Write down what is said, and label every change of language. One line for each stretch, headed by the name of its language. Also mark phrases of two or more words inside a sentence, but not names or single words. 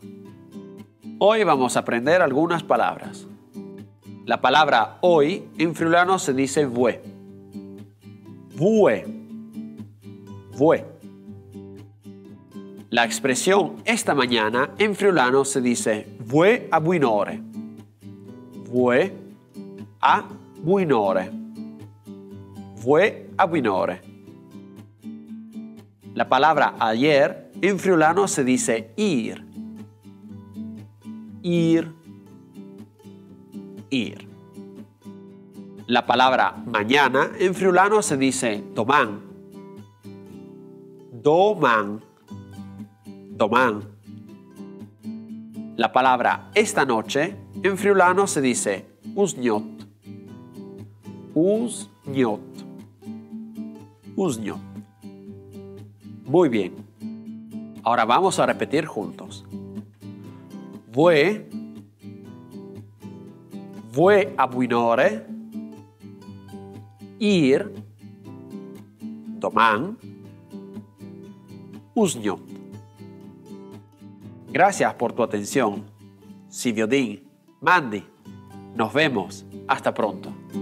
Spanish: Hoy vamos a aprender algunas palabras. La palabra hoy en friulano se dice vue.
Friulian: Vue. Vue.
Spanish: La expresión esta mañana en friulano se dice
Friulian: vue a buinore. Vue a buinore. Vue a buinore.
Spanish: La palabra ayer en friulano se dice ir.
Friulian: Ir. Ir.
Spanish: La palabra mañana en friulano se dice domán.
Friulian: Domán. Domán.
Spanish: La palabra esta noche en friulano se dice usñot.
Friulian: Usñot. Usñot.
Spanish: Muy bien. Ahora vamos a repetir juntos.
Friulian: Vue. Vue a buinore. Ir. Domán. Usñot.
Spanish: Gracias por tu atención. Siviodin, Mandi. Nos vemos. Hasta pronto.